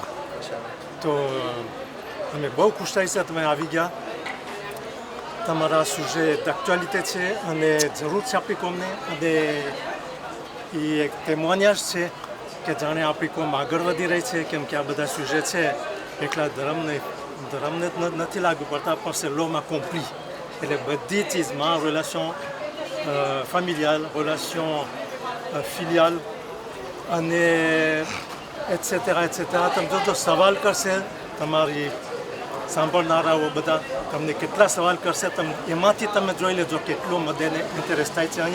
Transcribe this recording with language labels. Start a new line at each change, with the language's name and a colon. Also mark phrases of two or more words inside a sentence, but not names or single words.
Gujarati: તો અમે બહુ ખુશ થઈ છે તમે આવી ગયા. તમારા
French: sujets d'actualité
Gujarati: છે અને જરૂર છે આપણી કોમને, અને એ એક témoignage છે કે જાણે આપણી કોમ આગળ વધી રહી છે. કેમ કે આ બધા સુજે છે એકલા ધર્મને જ નથી લાગુ પડતા, પણ
French: c'est l'homme accompli.
Gujarati: એટલે બધી ચીજમાં
French: relation familiale, relation filiale
Gujarati: અને
French: et cetera et cetera.
Gujarati: તમે જો સવાલ કરશે તમારી સાંભળનારાઓ બધા તમને કેટલા સવાલ કરશે, એમાંથી તમે જોઈ લેજો કેટલો બધાને ઇન્ટરેસ્ટ થાય છે.